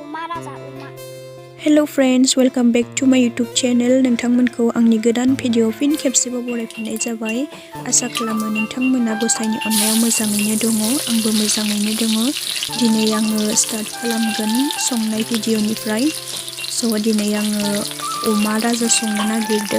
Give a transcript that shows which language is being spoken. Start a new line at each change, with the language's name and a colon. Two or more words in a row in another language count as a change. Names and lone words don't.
English: Hello friends, welcome back to my YouTube channel.
Bodo: नोंथांमोनखौ आंनि गोदान भिडिअ फिन खेबसेबाव बरायफिननाय जाबाय। आसा खालामो नोंथांमोना गसाइनि अननायाव मोजाङैनो दङ, आंबो मोजाङैनो दङ। दिनै आङो स्टार्ट खालामगोन संनाय भिडिअनिफ्राय। दिनै आङो अमा राजा संनो नागिरदों।